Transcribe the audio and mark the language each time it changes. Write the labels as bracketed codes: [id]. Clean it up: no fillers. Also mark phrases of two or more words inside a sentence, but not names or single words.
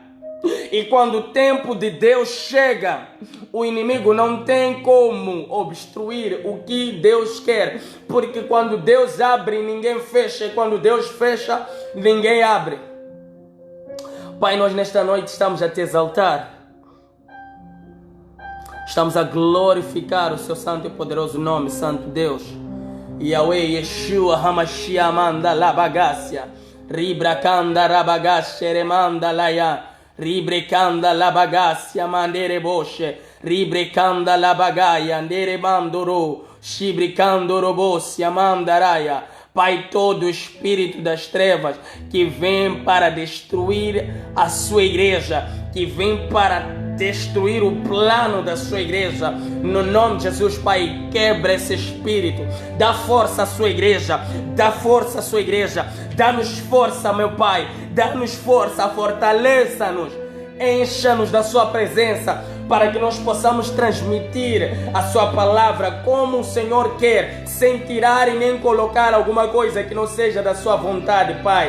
[pt] E quando o tempo de Deus chega, o inimigo não tem como obstruir o que Deus quer, porque quando Deus abre, ninguém fecha, e quando Deus fecha, ninguém abre. Pai, nós nesta noite estamos a te exaltar. Estamos a glorificar o seu santo e poderoso nome, Santo Deus. Yahweh, Yeshua, Hamashiach, manda la bagacia. Ribrakanda rabagacia, remanda laya. Ribrekanda la bagacia, mandere bosche. Ribrekanda la bagaia, andere mandoro. Shibrikando robossia, mandaraya. Pai, todo o espírito das trevas que vem para destruir a sua igreja, que vem para destruir o plano da sua igreja, no nome de Jesus, Pai, quebra esse espírito, dá força à sua igreja, dá força à sua igreja, dá-nos força, meu Pai, dá-nos força, fortaleça-nos, encha-nos da sua presença, para que nós possamos transmitir a sua palavra como o Senhor quer, sem tirar e nem colocar alguma coisa que não seja da sua vontade, Pai.